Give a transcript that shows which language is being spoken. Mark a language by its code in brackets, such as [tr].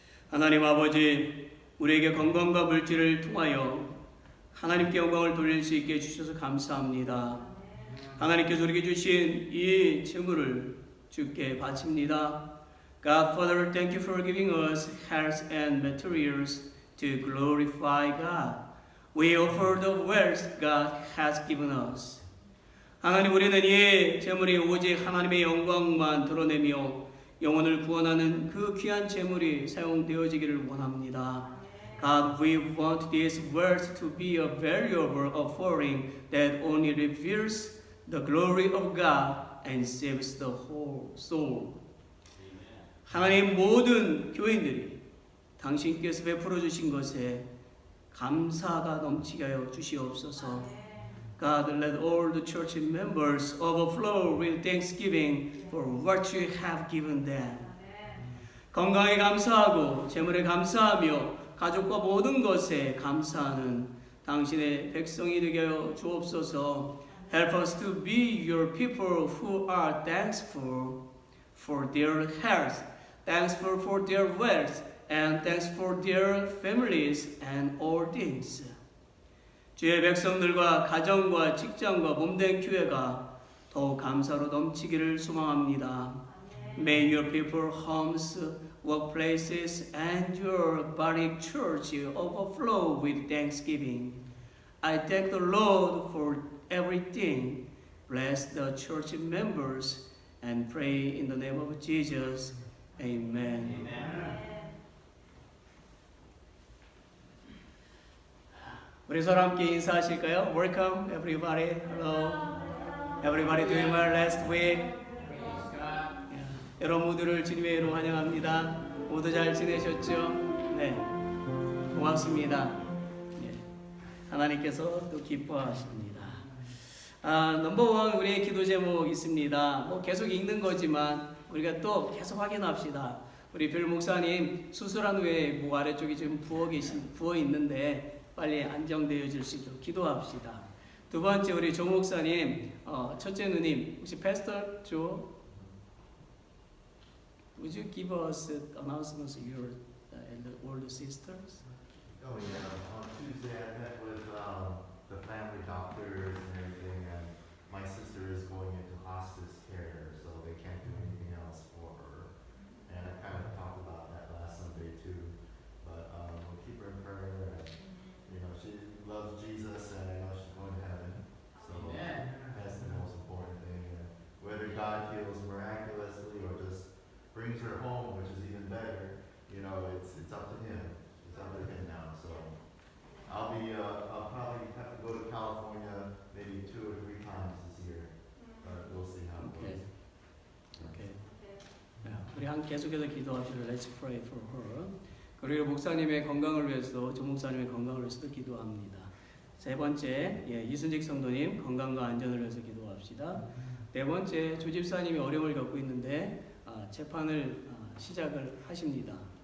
[ko] 하나님 아버지, 우리에게 건강과 물질을 통하여 하나님께 영광을 돌릴 수 있게 해주셔서 감사합니다. 하나님께서 우리에게 주신 이 재물을 주께 바칩니다. [en] God, Father, thank you for giving us health and materials to glorify God. We offer the wealth God has given us. [ko] 하나님, 우리는 이 재물이 오직 하나님의 영광만 드러내며 영혼을 구원하는 그 귀한 재물이 사용되어지기를 원합니다. [en] God, we want this wealth to be a valuable offering that only reveals the glory of God and saves the whole soul. [ko] 하나님, 모든 교인들이 당신께서 베풀어 주신 것에 감사가 넘치게 하여 주시옵소서. [en] God, let all the church members overflow with thanksgiving for what you have given them. [ko] 건강에 감사하고 재물에 감사하며 가족과 모든 것에 감사하는 당신의 백성이 되게 하여 주옵소서. [en] Help us to be your people who are thankful for their health, thankful for their wealth, and thankful for their families and all things. [ko] 주의 백성들과 가정과 직장과 몸된 교회가 더욱 감사로 넘치기를 소망합니다. [en] May your people, homes, workplaces, and your body church overflow with thanksgiving. I thank the Lord for everything. Bless the church members and pray in the name of Jesus. Amen. [ko] 우리 서로 함께 인사하실까요? [en] Welcome everybody. Hello. Everybody doing well last week? [ko] 여러분 모두를 주님의 이름으로 환영합니다. 모두 잘 지내셨죠? 네. 고맙습니다. 예. 하나님께서 또 기뻐하십니다. 넘버원 우리의 기도 제목 있습니다. 계속 읽는 거지만 우리가 또 계속 확인합시다. 우리 별 목사님 수술한 후에 목 아래쪽이 지금 부어 있는데 빨리 안정되어질 수 있도록 기도합시다. 두 번째 우리 조 목사님, 첫째 누님 혹시 패스터 조, [en] would you give us announcements of your older sisters? Oh yeah, on Tuesday I met with the family doctors and everything, and my sister is going into hospice care, so they can't do anything else for her. And I kind of talked about that last Sunday too, but we'll keep her in prayer. And, you know, she loves Jesus, and I know she's going to heaven, so that's the most important thing. And whether God heals miraculously or just brings her home, which is even better, you know, it's up to Him. It's up to Him now. So I'll probably have to go to California maybe 2 or 3 times this year, but we'll see how it goes. Okay. [ko] 우리 계속해서 기도합시다. [en] Let's pray for her. [ko] 그리고 목사님의 건강을 위해서도 조 목사님의 건강을 위해서도 기도합니다. 세 번째, 이순직 성도님 건강과 안전을 위해서 기도합시다. 네 번째, 조 집사님이 어려움을 겪고 있는데 재판을 시작을 하십니다.